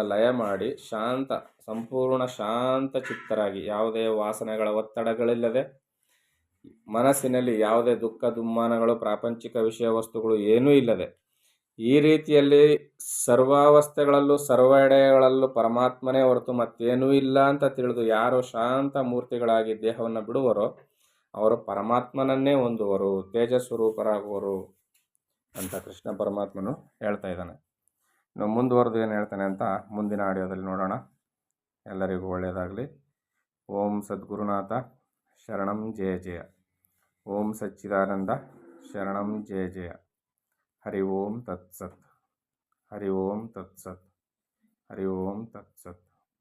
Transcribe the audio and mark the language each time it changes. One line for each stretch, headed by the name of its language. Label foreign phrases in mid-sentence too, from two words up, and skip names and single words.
Kannada: ಲಯ ಮಾಡಿ ಸಂಪೂರ್ಣ ಶಾಂತ ಚಿತ್ತರಾಗಿ, ಯಾವುದೇ ವಾಸನೆಗಳ ಒತ್ತಡಗಳಿಲ್ಲದೆ, ಮನಸ್ಸಿನಲ್ಲಿ ಯಾವುದೇ ದುಃಖ ದುಮ್ಮಾನಗಳು ಪ್ರಾಪಂಚಿಕ ವಿಷಯ ವಸ್ತುಗಳು ಏನೂ ಇಲ್ಲದೆ, ಈ ರೀತಿಯಲ್ಲಿ ಸರ್ವಾವಸ್ಥೆಗಳಲ್ಲೂ ಸರ್ವೆಡೆಗಳಲ್ಲೂ ಪರಮಾತ್ಮನೇ ಹೊರತು ಮತ್ತೇನೂ ಇಲ್ಲ ಅಂತ ತಿಳಿದು ಯಾರು ಶಾಂತ ಮೂರ್ತಿಗಳಾಗಿ ದೇಹವನ್ನು ಬಿಡುವರೋ ಅವರು ಪರಮಾತ್ಮನನ್ನೇ ಹೊಂದುವರು, ತೇಜಸ್ವರೂಪರಾಗುವರು ಅಂತ ಕೃಷ್ಣ ಪರಮಾತ್ಮನು ಹೇಳ್ತಾ ಇದ್ದಾನೆ. ಇನ್ನು ಮುಂದುವರೆದು ಏನು ಹೇಳ್ತಾನೆ ಅಂತ ಮುಂದಿನ ಆಡಿಯೋದಲ್ಲಿ ನೋಡೋಣ. ಎಲ್ಲರಿಗೂ ಒಳ್ಳೆಯದಾಗಲಿ.
Sanskrit: ಓಂ ಸದ್ಗುರುನಾಥ ಶರಣಂ ಜಯ ಜಯ. ಓಂ ಸಚ್ಚಿದಾನಂದ ಶರಣಂ ಜಯ ಜಯ. ಹರಿ ಓಂ ತತ್ಸತ್. ಹರಿ ಓಂ ತತ್ಸತ್. ಹರಿ ಓಂ ತತ್ಸತ್.